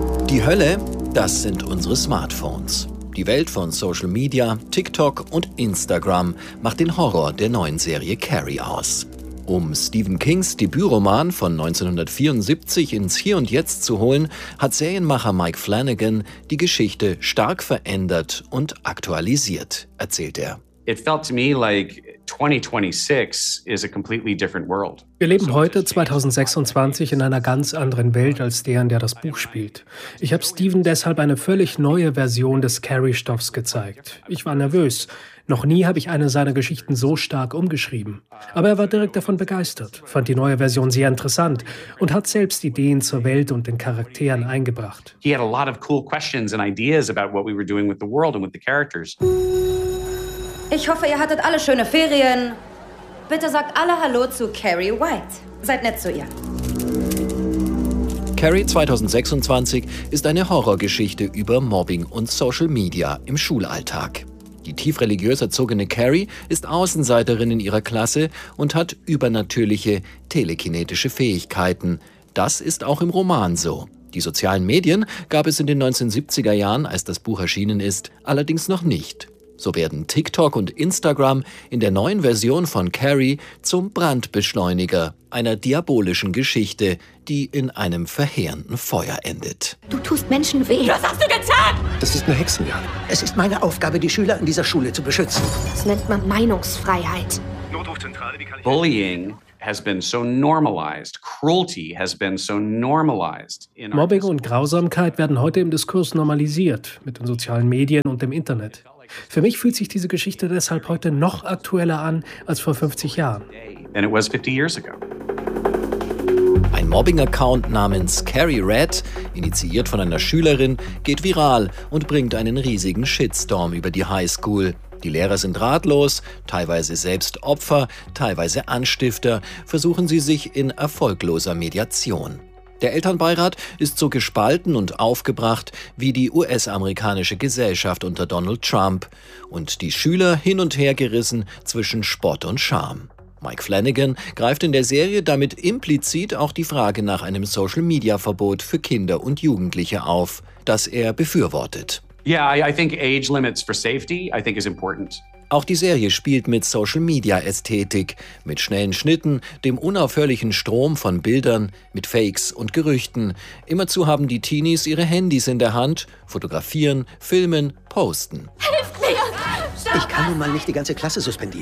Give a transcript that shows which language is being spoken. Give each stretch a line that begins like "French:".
German: Die Hölle, das sind unsere Smartphones. Die Welt von Social Media, TikTok und Instagram macht den Horror der neuen Serie Carrie aus. Um Stephen Kings Debütroman von 1974 ins Hier und Jetzt zu holen, hat Serienmacher Mike Flanagan die Geschichte stark verändert und aktualisiert, erzählt er.
English: It felt to me like 2026 is a completely different world.
German: Wir leben heute, 2026, in einer ganz anderen Welt als der, in der das Buch spielt. Ich habe Stephen deshalb eine völlig neue Version des Carrie-Stoffs gezeigt. Ich war nervös. Noch nie habe ich eine seiner Geschichten so stark umgeschrieben. Aber er war direkt davon begeistert, fand die neue Version sehr interessant und hat selbst Ideen zur Welt und den Charakteren eingebracht.
English: He had a lot of cool questions and ideas about what we were doing with the world and with the characters.
German: Ich hoffe, ihr hattet alle schöne Ferien. Bitte sagt alle Hallo zu Carrie White. Seid nett zu ihr. Carrie 2026 ist eine Horrorgeschichte über Mobbing und Social Media im Schulalltag. Die tiefreligiös erzogene Carrie ist Außenseiterin in ihrer Klasse und hat übernatürliche telekinetische Fähigkeiten. Das ist auch im Roman so. Die sozialen Medien gab es in den 1970er Jahren, als das Buch erschienen ist, allerdings noch nicht. So werden TikTok und Instagram in der neuen Version von Carrie zum Brandbeschleuniger einer diabolischen Geschichte, die in einem verheerenden Feuer endet. Du tust Menschen weh. Was hast du getan? Das ist eine Hexenjagd. Es ist meine Aufgabe, die Schüler in dieser Schule zu beschützen. Das nennt man Meinungsfreiheit.
English: Bullying. Has been so normalized. Cruelty has been so normalized.
German: Mobbing und Grausamkeit werden heute im Diskurs normalisiert, mit den sozialen Medien und dem Internet. Für mich fühlt sich diese Geschichte deshalb heute noch aktueller an als vor 50 Jahren.
English: And it was 50 years ago.
German: Ein Mobbing-Account namens Carrie Red, initiiert von einer Schülerin, geht viral und bringt einen riesigen Shitstorm über die Highschool. Die Lehrer sind ratlos, teilweise selbst Opfer, teilweise Anstifter, versuchen sie sich in erfolgloser Mediation. Der Elternbeirat ist so gespalten und aufgebracht wie die US-amerikanische Gesellschaft unter Donald Trump und die Schüler hin und her gerissen zwischen Spott und Scham. Mike Flanagan greift in der Serie damit implizit auch die Frage nach einem Social-Media-Verbot für Kinder und Jugendliche auf, das er befürwortet.
English: Yeah, I think age limits for safety, I think is important.
German: Auch die Serie spielt mit Social-Media-Ästhetik, mit schnellen Schnitten, dem unaufhörlichen Strom von Bildern, mit Fakes und Gerüchten. Immerzu haben die Teenies ihre Handys in der Hand, fotografieren, filmen, posten. Hilft mir! Ich kann nun mal nicht die ganze Klasse suspendieren.